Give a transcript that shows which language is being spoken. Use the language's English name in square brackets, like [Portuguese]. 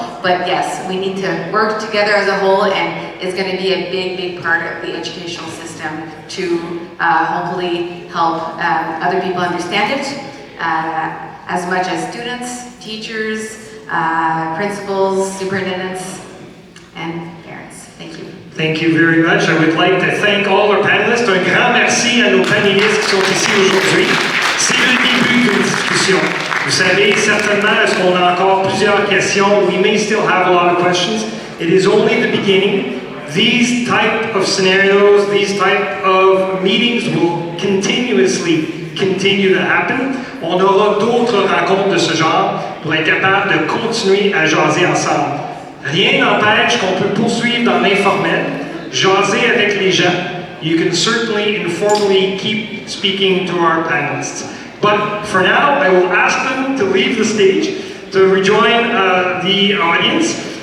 [English] But yes, we need to work together as a whole, and it's going to be a big, big part of the educational system to hopefully help other people understand it, as much as students, teachers, principals, superintendents, and parents. Thank you. Thank you very much. I would like to thank all our panelists. [French] Un grand merci à nos panélistes qui sont ici aujourd'hui. C'est le début d'une discussion. Vous savez, certainement, est-ce qu'on a encore plusieurs questions? [English] We may still have a lot of questions. It is only the beginning. These type of scenarios, these type of meetings will continuously continue to happen. [French] On aura d'autres rencontres de ce genre pour être capable de continuer à jaser ensemble. Rien n'empêche qu'on peut poursuivre dans l'informel, jaser avec les gens. [English] You can certainly informally keep speaking to our panelists. But for now, I will ask them to leave the stage, to rejoin the audience.